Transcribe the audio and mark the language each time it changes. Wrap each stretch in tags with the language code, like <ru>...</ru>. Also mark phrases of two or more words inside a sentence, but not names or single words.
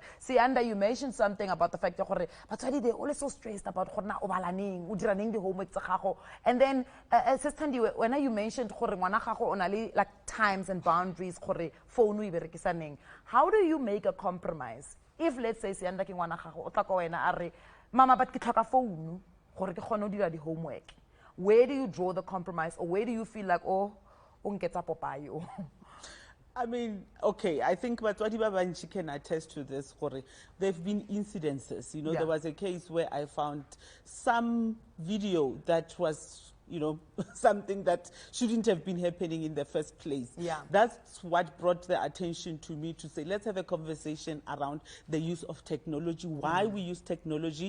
<en>Sianda, you mentioned something about the fact that batswadi, they're always so stressed about the homework. And then, Sister when you mentioned like times and boundaries, phone how do you make a compromise if, let's say,</en> <tn>sianda ke ngwana gago o tla ka wena a re mama but ke tlhoka phone gore ke kgone go dira di homework?</tn> <en>Where do you draw the compromise, or where do you feel like</en> <tn>o nketsa popayo?</tn> <en>I mean, okay, I think</en> <tn>Batwadi Babanchi</tn> <en>can attest to this. There have been incidences. You know, there was a case where I found some video that was, you know, something that shouldn't have been happening in the first place. That's what brought the attention to me to say, let's have a conversation around the use of technology, why we use technology.</en>